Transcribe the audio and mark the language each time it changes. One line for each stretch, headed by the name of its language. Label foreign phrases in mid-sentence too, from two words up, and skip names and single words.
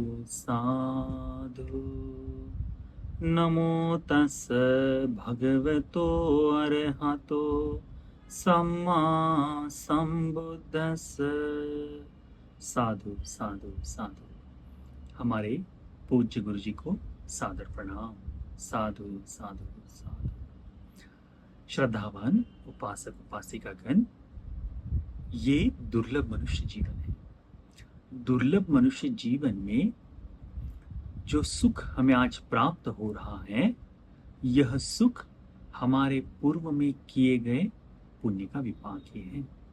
Hindi: साधु।
Pali: नमो तस् भगवतो अरहतो सम्मा संबुद्धस्स।
Hindi: साधु साधु साधु। हमारे पूज्य गुरु जी को सादर प्रणाम। साधु साधु साधु। श्रद्धावान उपासक उपासिकागण, ये दुर्लभ मनुष्य जीवन है। दुर्लभ मनुष्य जीवन में जो सुख हमें आज प्राप्त हो रहा है, यह सुख हमारे पूर्व में किए गए पुण्य का विपाक ही है।